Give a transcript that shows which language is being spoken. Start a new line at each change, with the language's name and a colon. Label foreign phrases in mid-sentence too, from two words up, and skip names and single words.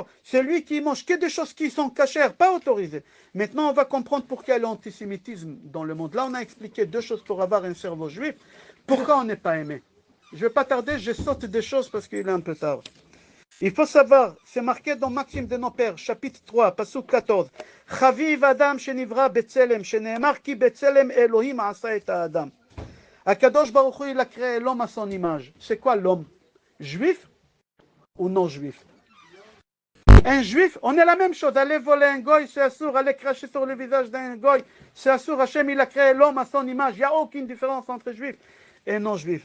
French: Celui qui mange que des choses qui sont cachères, pas autorisées. Maintenant, on va comprendre pourquoi il y a l'antisémitisme dans le monde. Là, on a expliqué deux choses pour avoir un cerveau juif. Pourquoi on n'est pas aimé? Je ne vais pas tarder, je saute des choses parce qu'il est un peu tard. Il faut savoir, c'est marqué dans Maxime de nos pères, chapitre 3, pasuk 14.
Hebrew: חביב אדם שנברא בצלם, שנאמר כי בצלם אלהים עשה את האדם.
French: Akadosh Baruch Hu, il a créé l'homme à son image. C'est quoi l'homme? Juif ou non juif? Un juif, on est la même chose. Aller voler un goy, c'est assour. Aller cracher sur le visage d'un goy, c'est assour. Hachem, il a créé l'homme à son image. Il n'y a aucune différence entre juif et non juif.